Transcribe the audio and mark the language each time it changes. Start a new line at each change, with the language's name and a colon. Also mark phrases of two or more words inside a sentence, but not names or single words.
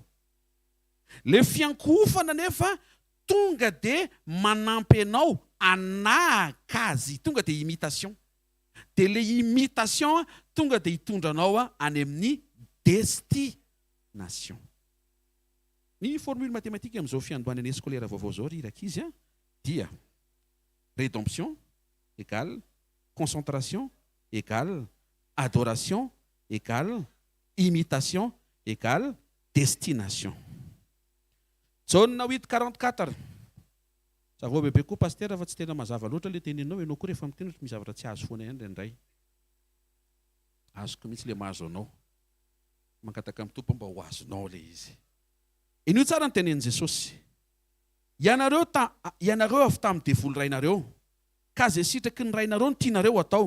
Malagasy: Le fiankofana nefa tonga dia manampy anao anahaka azy, tonga dia imitation. Dia le imitation tonga dia hitondra anao any amin'ny destination. Ny
French: formule mathématique
Malagasy: amin'izao fiandohanany scolaire vaovao zao riraka izy dia
French: rédemption égale concentration égale adoration égale imitation égale destination.
Malagasy: Jaune 8:44. Zavao bebe koa pasteur fa tsy tena mazava loatra le teninao, ianao koa rehefa miteny misy zavatra tsy azo foana ihany indray. Azoko mihitsy le mahazo anao. Mankataka amin'ny tompo mba ho azonao le izy. Ino tsara ny tenenin' Jesosy. Ianareo avy tamin'ny devoly rainareo, ka zay sitraky ny rainareo ny tianareo atao.